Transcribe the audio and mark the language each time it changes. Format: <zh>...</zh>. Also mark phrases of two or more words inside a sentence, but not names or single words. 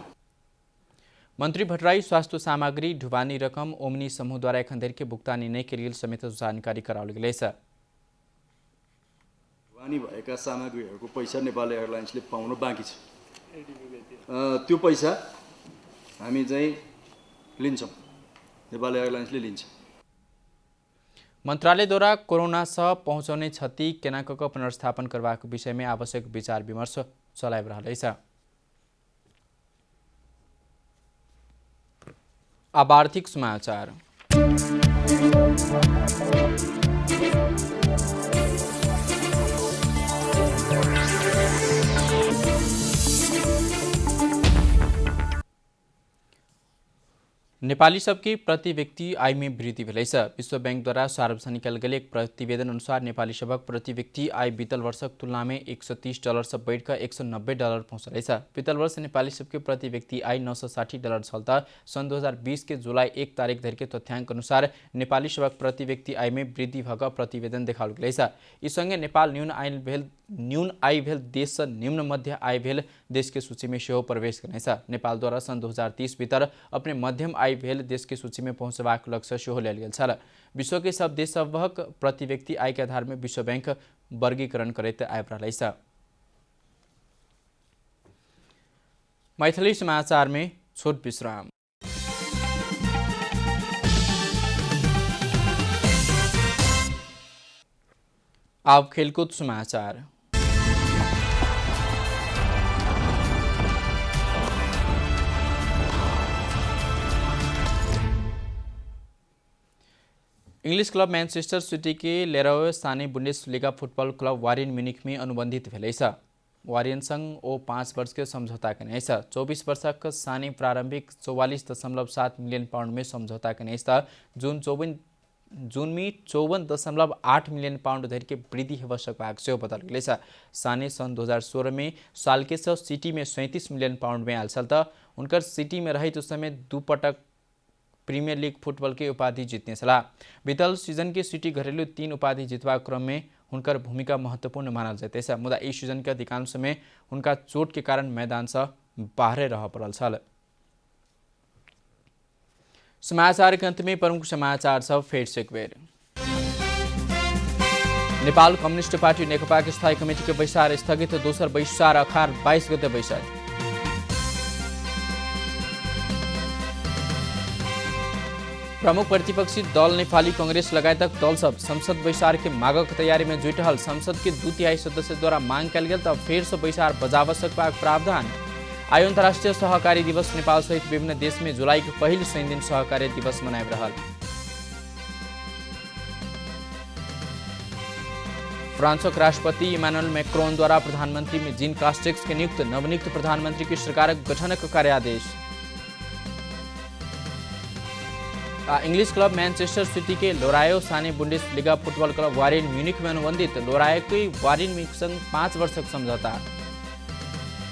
<mai>मंत्री भट्टराई स्वास्थ्य सामग्री ढुवानी रकम ओमनी समूह द्वारा एखन के भुक्तानी नहीं करियल समेत जानकारी कराउल गेलै छ।</mai> <ne>ढुवानी भएका सामग्रीहरूको पैसा नेपाल एयरलाइन्सले पाउन बाँकी छ। त्यो पैसा हामी चाहिँ लिन्छौँ, नेपाल एयरलाइन्सले लिन्छ।</ne> <mai>मंत्रालयद्वारा कोरोना सह पहुँचाउने क्षति केनाक पुनर्स्थापन करबाक विषय में आवश्यक विचार विमर्श चलाइब रहलै छ। अब आर्थिक समाचार। नेपाली सबकी प्रति व्यक्ति आय में वृद्धि भेलै छ। विश्व बैंक द्वारा सार्वजनिक कयल गेल एक प्रतिवेदन अनुसार नेपाली सबक प्रति व्यक्ति आय बीतल वर्षक तुलना में $130 से बढ़कर $190 पहुँचलै छ। बीतल वर्ष नेपाली सबके प्रति व्यक्ति आय $960 छल त सन् 2020 के जुलाई 1 तारिक धरि के तथ्याङ्क अनुसार नेपाली सबक प्रति व्यक्ति आय में वृद्धि भक प्रतिवेदन देखाओल गेलै छ। यी सँगै नेपाल न्यून आय भेल देश से निम्न मध्य आय भेल देश के सूची में सेहो</mai> <ne>प्रवेश गर्नेछ।</ne> <mai>नेपाल द्वारा सन् 2030 भीतर अपने मध्यम आय भेल देश के सूची में पहुँचबाक लक्ष्य सेहो लेल गेल छल। विश्व के सब देश सभक प्रति व्यक्ति आय के आधार में विश्व बैंक वर्गीकरण करैत आबि रहलै छ। मैथिली समाचार में छोट विश्राम। अब खेलकूद समाचार। इंग्लिश क्लब मैनचेस्टर सिटी के लेरोय साने बुंडेसलीगा फुटबॉल क्लब वारियन म्यूनिख में अनुबंधित भेलै छ। वारियन संग ओ 5 वर्ष के समझौता कने छ। 24 वर्षक साने प्रारंभिक 44.7 मिलियन पाउंड में समझौता कने छ। जून में 54.8 मिलियन पाउंड धरि के वृद्धि हेब सकबाक सेहो बताओल गेलै छ। साने सन् 2016 में सालके से सिटी में 37 मिलियन पाउंड में आयल छल त उनकर सिटी में रहित उस समय 2 पटक प्रीमियर लीग फुटबॉल के उपाधि जीतने छला। बीतल सीजन के सिटी घरेलू 3 उपाधि जीतवा क्रम में हुनकर भूमिका महत्वपूर्ण मानल जाते छ। मुदा इस सीजन के अधिकांश में उनका चोट के कारण मैदान से बाहर रह पड़ल छल। समाचार के अंत में प्रमुख समाचार सब फेर से एक बेर। नेपाल कम्युनिस्ट पार्टी नेकपा के स्थायी कमेटी के बैसार स्थगित। दोसर बैसार अखार 22 गते बैसार। प्रमुख प्रतिपक्षी दल नेपाली कांग्रेस लगायतक दल सब संसद बैसार के मागक तैयारी में जुट रहल। संसद के 2/3 सदस्य द्वारा मांग कल गेल तब फेर से बैसार बजाव सकबाक प्रावधान। आइ अंतर्राष्ट्रीय सहकारी दिवस नेपाल सहित विभिन्न देश में जुलाई के पहिल शनि दिन सहकारी दिवस मनाइब रहल। फ्रांसक राष्ट्रपति इमानुएल मैक्रोन द्वारा प्रधानमंत्री में जीन कास्टेक्स के नियुक्त। नवनियुक्त प्रधानमंत्री की सरकार गठनक कार्यादेश। इंग्लिश क्लब मैनचेस्टर सिटी के लोरायो साने बुंडेसलीगा फुटबॉल क्लब वारियन म्यूनिख में अनुबंधित। लोरायो के वारियन म्यूनिख संग 5 वर्षक समझौता।</mai>